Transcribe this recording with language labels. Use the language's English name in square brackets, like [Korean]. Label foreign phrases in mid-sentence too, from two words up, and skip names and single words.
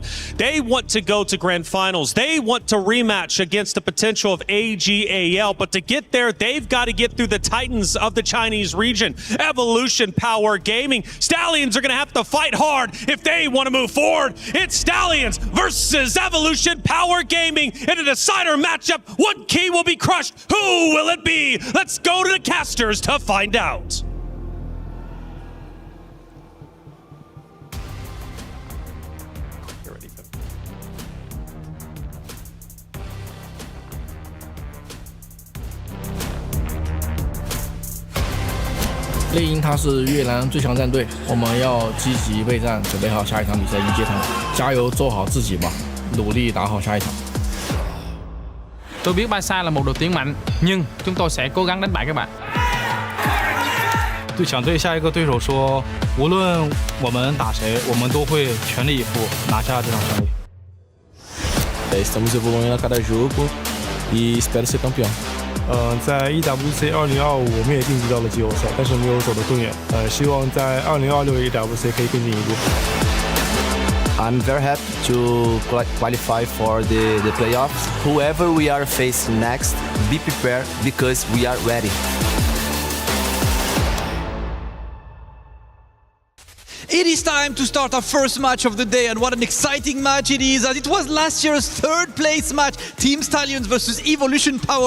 [English] They want to go to Grand Finals. They want to rematch against the potential of AG.AL, but to get there, they've got to get through the titans of the Chinese region, Evolution Power Gaming. Stallions are going to have to fight hard if they want to move forward. It's Stallions versus Evolution Power Gaming in a decider matchup. One key will be crushed. Who will it be? Let's go to the casters to find out. [Chinese] 猎鹰他是越南最强战队，我们要积极备战，准备好下一场比赛迎接他们，加油做好自己吧，努力打好下一场。 [Vietnamese] Tôi biết BaiSha là một đội tuyển mạnh, nhưng chúng tôi sẽ cố gắng đánh bại các bạn. [Chinese] 对想对下一个对手说，无论我们打谁，我们都会全力以赴拿下这场胜利。 [Portuguese] Estamos evoluindo a cada jogo e espero ser campeão. [Chinese] 在 EWC 2025我们也晋级到了季后赛，但是没有走得更远。希望在2026 EWC 可以更进一步。 [English] I'm very happy to qualify for the playoffs. Whoever we are facing next, be prepared because we are ready. It is time to start our first match of the day, and what an exciting match it is, as it was last year's 3rd place match, Team Stallions versus Evolution Power.